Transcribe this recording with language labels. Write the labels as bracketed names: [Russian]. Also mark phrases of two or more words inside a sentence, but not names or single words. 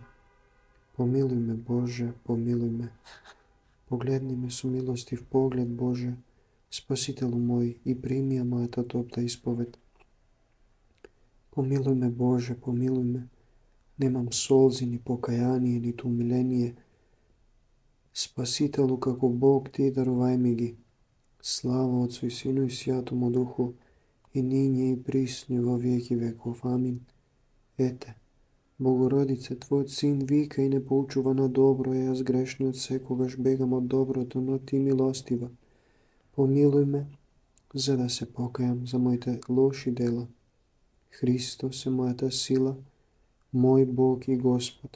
[Macedonian] Помилуј ме, Боже, помилуј ме. Погледни ме со милостив поглед, Боже, Спасителу мој, и прими ја мојата топта исповед. Помилуј ме, Боже, помилуј ме. Немам солзи, ни покаяние, ниту умиление. Спасителу, како Бог, Ти дарувај ми ги. [Church Slavic] Слава Отцу и Сину и Святому Духу, и ниње и присно во веки веков. [Macedonian] Амин. Ете, Богородице, Твојот Син вика и не поучува на добро, јас грешниот секогаш бегам од доброто, но Ти милостива. Помилуј ме, за да се покајам за моите лоши дела. Христос е мојата сила, мој Бог и Господ.